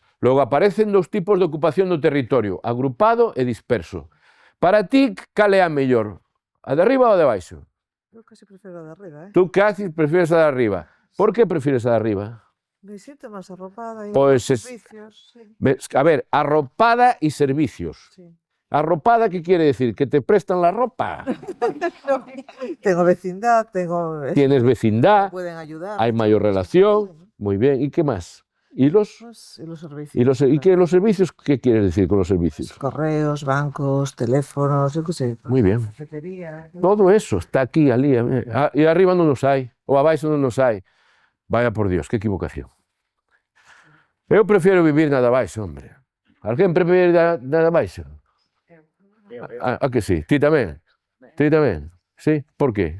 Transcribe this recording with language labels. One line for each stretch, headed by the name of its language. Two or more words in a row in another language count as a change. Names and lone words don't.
Galician: Logo aparecen dos tipos de ocupación do territorio, agrupado e disperso. Para ti, cal é a mellor? A de arriba ou a de baixo? Eu casi prefiro a de arriba,
Spanish: Tú casi prefieres
Galician: a de arriba. Por que prefieres a de arriba? Me sinto máis arropada e Pois servicios. Sí. A ver, arropada e servicios. Sí. Arropada,
Spanish: que quiere decir? Que te prestan la ropa. Tengo vecindad, Tienes vecindad, pueden ayudar. hay mayor relación, muy bien. ¿Y qué más? ¿Y los? Y los servicios. ¿Y qué los servicios? ¿Qué quieres decir con los servicios? Correos, bancos, teléfonos, yo qué sé. Muy bien. Cafetería. Todo eso está aquí,
Galician: ali. E arriba non nos hai, ou abaixo non nos hai.
Spanish: Vaya por Dios, que equivocación.
Galician: Eu prefiero vivir na de abaixo, hombre. Alguén prefere na de abaixo? A que sí? Ti tamén? Ti tamén? Sí? Por qué?